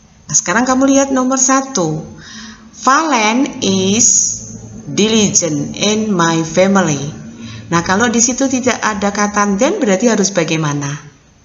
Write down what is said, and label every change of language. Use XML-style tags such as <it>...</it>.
<id>Nah, sekarang kamu lihat nomor 1.</id> <en>Valen is diligent in my family.</en> <id>Nah, kalau di situ tidak ada kata then berarti harus bagaimana?</id>